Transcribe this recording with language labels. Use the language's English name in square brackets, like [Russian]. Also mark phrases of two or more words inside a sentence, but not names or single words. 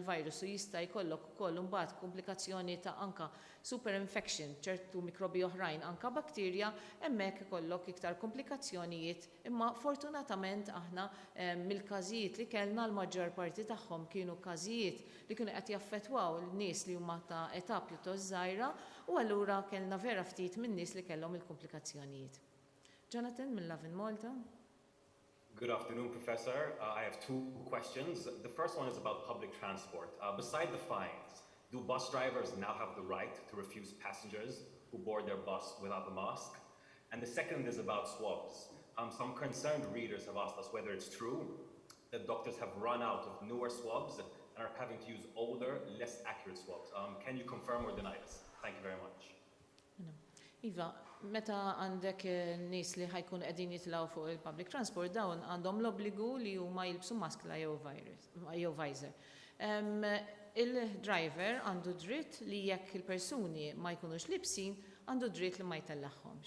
[Maltese] il-virus u jista' jkollok ukoll imbagħad komplikazzjoni ta' anka [English] super infection, [Maltese] ċertu mikrobi oħrajn anka bakterja, hemmhekk ikollok iktar komplikazzjonijiet, imma fortunatament aħna mill-każijiet li kellna l-maġġor parti tagħhom kienu każijiet li kienu qed jaffettwaw l-nies li huma ta' età pjuttost żgħira u allura kellna vera ftit minn nies li kellhom il-komplikazzjonijiet. Jonathan minn Love in Malta. [English] Good afternoon, Professor. I have two questions. The first one is about public transport. Beside the fines, do bus drivers now have the right to refuse passengers who board their bus without a mask? And the second is about swabs. Some concerned readers have asked us whether it's true that doctors have run out of newer swabs and are having to use older, less accurate swabs. Can you confirm or deny this? Thank you very much. [Maltese] Iva, meta għandek nies li ħajkun qegħdin jitlgħu fuq il- [English] public transport [Maltese] dawn għandhom l-obbligu li huma jilbsu maskla jew visor. Il-driver għandu dritt li jekk il-persuni ma jkunux libsin għandu dritt li ma jtellaħħomx.